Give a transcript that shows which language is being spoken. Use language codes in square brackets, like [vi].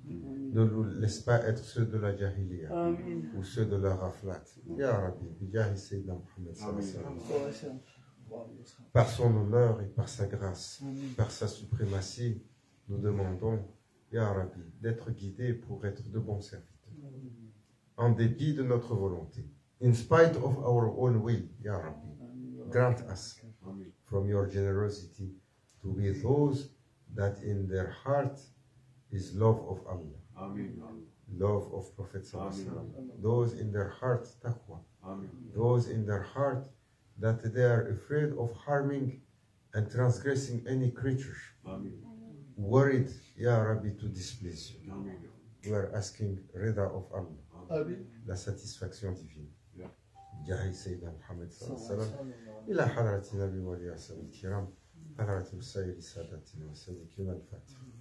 [fr] Ne nous laisse pas être ceux de la Jahiliya ou ceux de la Raflat. Ya Rabbi. [ar] Bijahi Sayyidina Muhammad sallallahu alayhi wa sallam. [fr] Par son honneur et par sa grâce, par sa suprématie, nous demandons, Ya Rabbi, d'être guidés pour être de bons serviteurs. En dépit de notre volonté. [en] In spite of our own will, Ya Rabbi, grant us from your generosity to be those that in their heart is love of Allah. Amen. Love of Prophet sallallahu alaihi wasallam. Those in their heart taqwa. Amen. Those in their heart that they are afraid of harming and transgressing any creature. Amen. Worried, Ya Rabbi, to displease you. Amen. We are asking rida of Allah, Amen. [fr] la satisfaction divine. [en] Yeah. [ar] Jahi Sayyidina Muhammad sallallahu alayhi wa sallam. إلى حضرة النبي والياسر الكرام حضرة السيد سادتنا وسيدنا الفاتح.